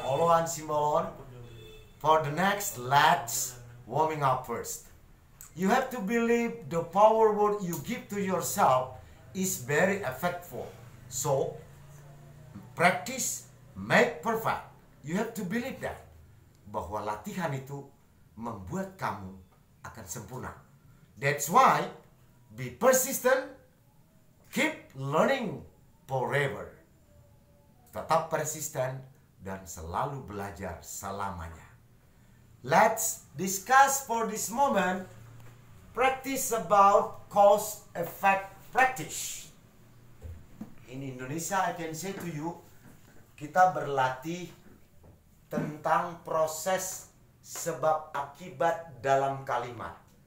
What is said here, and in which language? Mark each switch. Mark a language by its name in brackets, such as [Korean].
[English] Oloan Simbolon. For the next, let's warming up first. You have to believe the power word you give to yourself is very effective. So, practice make perfect. You have to believe that. [Indonesian] Bahwa latihan itu membuat kamu akan sempurna. [English] That's why, be persistent. Keep learning forever. [Indonesian] Tetap persisten dan selalu belajar selamanya. [English] Let's discuss for this moment practice about cause effect practice. In Indonesia, I can say to you, [Indonesian] kita berlatih tentang proses sebab akibat dalam kalimat.